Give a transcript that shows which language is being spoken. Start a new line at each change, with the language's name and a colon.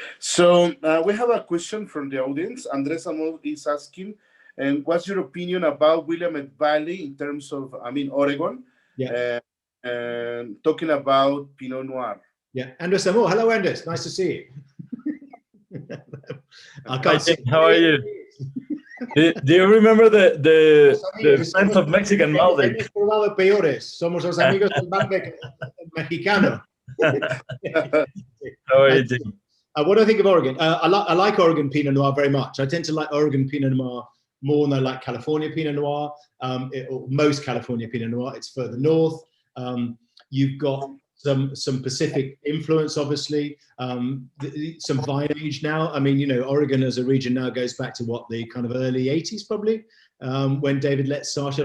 English: So we have a question from the audience. Andres Amos is asking, and what's your opinion about Willamette Valley in terms of, I mean, Oregon? Yeah. And talking about Pinot Noir. Yeah, Andres Amos. Hello, Andres. Nice to see you. I can't see. How are you? Do you remember the friends of Mexican Malbec?
Spanish: Somos los amigos del Malbec mexicano.
English: How are you, Jim? What do I think of Oregon? I like Oregon Pinot Noir very much. I tend to like Oregon Pinot Noir more than I like California Pinot Noir, or most California Pinot Noir. It's further north. You've got some Pacific influence, obviously, some vine age now. I mean, you know, Oregon as a region now goes back to what, the kind of early 80s probably, when David Letts started.